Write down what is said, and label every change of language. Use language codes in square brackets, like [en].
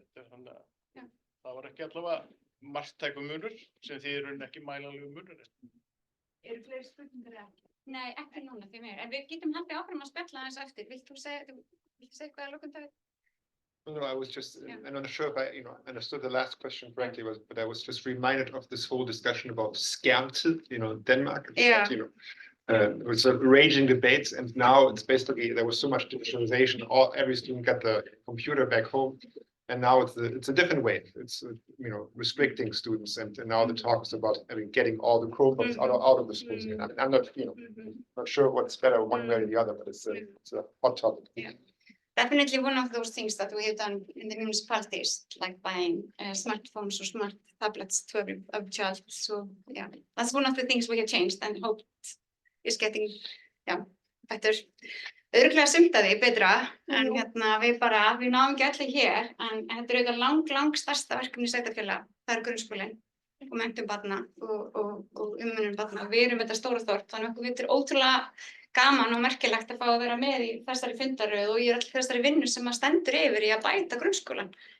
[is] Það var ekki allavega marktækur munur, sem því ekki mælanlegur munur. Eru fleiri spurningar ekki? Nei, ekki núna því meir. En við getum haldið áfram að spjalla aðeins eftir. Viltu segja eitthvað að lokum, David? [en] No, I was just, I'm not sure if I, understood the last question correctly, but I was just reminded of this whole discussion about skærmtid, Denmark. Yeah. It was a raging debate, and now it's basically there was so much digitalization. Every student got the computer back home, and now it's a different way. It's restricting students, and now the talk is about getting all the Chromebooks out of the schools. I'm not not sure what's better one way or the other, but it's a hot topic. Yeah. Definitely one of those things that we have done in the municipalities, like buying smartphones or smart tablets to every child. So yeah, that's one of the things we have changed and hope is getting better. [is] Örugglega sumt af því betra, en við náum ekki allir hér, en þetta er lang stærsta verkefni sveitarfélaga. Það er grunnskólinn og menntun barna og umönnun barna. Við erum þetta stóra þorp, þannig að þetta er ótrúlega gaman og merkilegt að fá að vera með í þessari fundaröð og í þessari vinnu sem stendur yfir í að bæta grunnskólann.